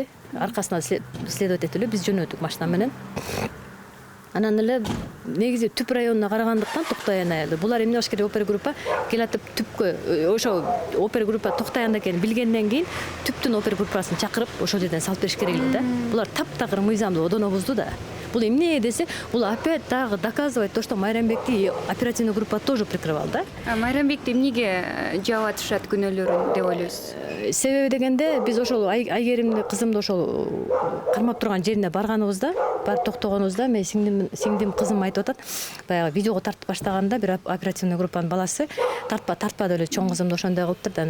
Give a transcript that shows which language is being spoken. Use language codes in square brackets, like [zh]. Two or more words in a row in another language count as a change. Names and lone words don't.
[ky] Аркасынан следователь эле биз жөнөдүк машина менен. Анан эле негизи түп районуна карагандыктан Токтоян айылы. Булар эмне кылыш керек, [ru] опера группа [ky] келатып түпкө ошо [ru] опера группа [ky] Токтоянда экенин билгенден кийин түптүн [ru] опера группасын [ky] чакырып ошол жерден салып бериш керек эле да. Булар таптакыр мыйзамды одоно бузду да. Бул эмне десе, бул [ru] опять дагы доказывает то, что Майрамбекти оперативный группа тоже прикрывал, [ky] да? Майрамбекти эмнеге жаап атышат күнөөлөрүн деп ойлойсуз? Себеби дегенде биз ошол Айгеримди кызымды ошол кармап турган жерине барганыбызда, барып токтогонубузда мен сиңдим кызым айтып атат, баягы видеого тартып баштаганда бир [ru] оперативный группанын [ky] баласы тартпады эле чоң кызымды ошондой кылыптыр да.